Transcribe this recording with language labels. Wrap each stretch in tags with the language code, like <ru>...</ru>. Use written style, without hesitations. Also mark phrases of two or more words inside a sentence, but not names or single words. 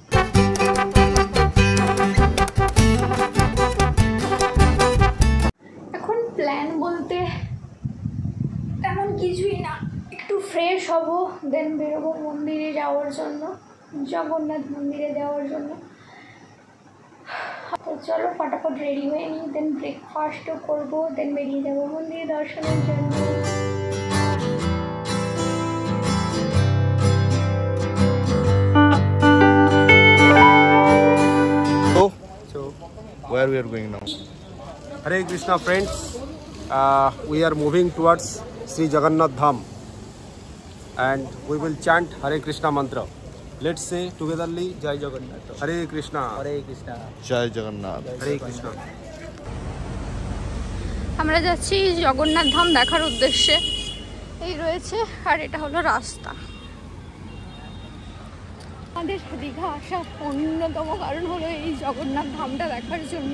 <bn>এখন প্ল্যান বলতে তেমন কিছুই না, একটু ফ্রেশ হব, দেন বেরোবো মন্দিরে যাওয়ার জন্য, জগন্নাথ মন্দিরে যাওয়ার জন্য। তো চলো ফটাফট রেডি হয়ে নিই, দেন ব্রেকফাস্টও করবো, দেন বেরিয়ে যাবো মন্দিরে দর্শনের জন্য।</bn> <en>So where we are going now? Hare Krishna friends, we are moving towards Sri Jagannath Dham and we will chant Hare Krishna mantra. Let's say togetherly Jai Jagannath. Hare Krishna. Hare Krishna. Jai Jagannath. Hare Krishna.</en> <bn>আমরা যাচ্ছি জগন্নাথ ধাম দেখার উদ্দেশ্যে। এই রয়েছে, আর এটা হলো রাস্তা। আমাদের দীঘা আসার অন্যতম কারণ হলো এই জগন্নাথ ধামটা দেখার জন্য।</bn>